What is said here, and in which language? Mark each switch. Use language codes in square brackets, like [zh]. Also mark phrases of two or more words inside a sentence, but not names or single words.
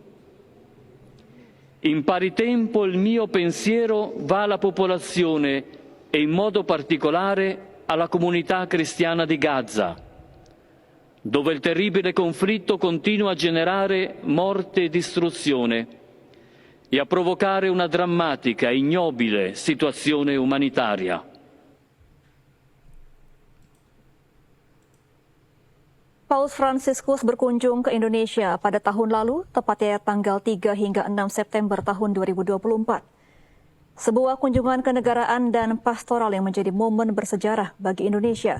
[it] In pari tempo il mio pensiero va alla popolazione e in modo particolare alla comunità cristiana di Gaza, dove il terribile conflitto continua a generare morte e distruzione e a provocare una drammatica e ignobile situazione umanitaria. [id] Paus Fransiskus berkunjung ke Indonesia pada tahun lalu, tepatnya tanggal 3 hingga 6 September tahun 2024. Sebuah kunjungan kenegaraan dan pastoral yang menjadi momen bersejarah bagi Indonesia.